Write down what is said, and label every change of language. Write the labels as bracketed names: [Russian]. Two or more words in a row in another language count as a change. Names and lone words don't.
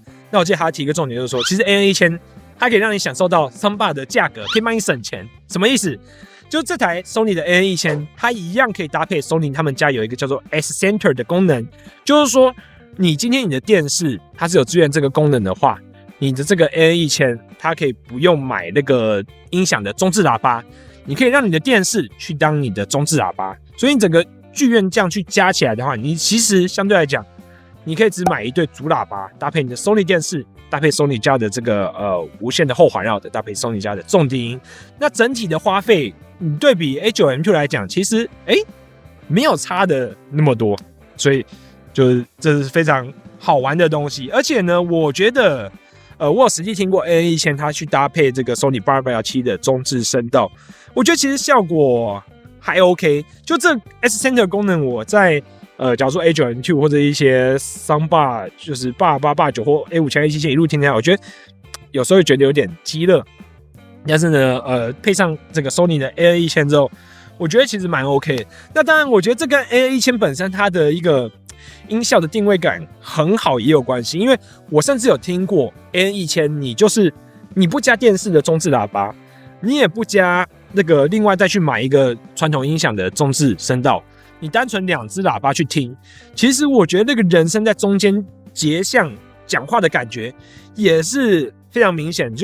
[Chinese] 那我記得他提一個重點就是說，其實 AN1000 它可以讓你享受到 Soundbar 的價格，可以幫你省錢。什麼意思？就這台 Sony 的 AN1000 它一樣可以搭配 Sony 他們家有一個叫做 S Center 的功能，就是說你今天你的電視它是有支援這個功能的話，你的這個 AN1000 它可以不用買那個音響的中置喇叭，你可以讓你的電視去當你的中置喇叭，所以你整個劇院這樣去加起來的話，你其實相對來講，你可以只買一對主喇叭，搭配你的 Sony 電視，搭配 Sony 家的這個無線的後環繞的，搭配 Sony 家的重低音，那整體的花費，你對比 A9M2 來講，其實沒有差的那麼多，所以就是這是非常好玩的東西，而且呢，我覺得。我有實際聽過 AN1000 它去搭配這個 Sony 8817的中置聲道，我覺得其實效果還 OK。就這 S Center 功能，我在假如說 A9M2 或者一些 Soundbar 就是88、89或 A5000、A7000 一路聽起來，我覺得有時候會覺得有點雞肋。但是呢，配上這個 Sony 的 AN1000 之後，我覺得其實蠻 OK 的。那當然，我覺得這跟 AN1000 本身它的一個音效的定位感很好也有關係，因為我甚至有聽過 AN1000，你不加電視的中置喇叭，你也不加那個另外再去買一個傳統音響的中置聲道，你單純2隻喇叭去聽，其實我覺得那個人聲在中間結像講話的感覺也是非常明顯。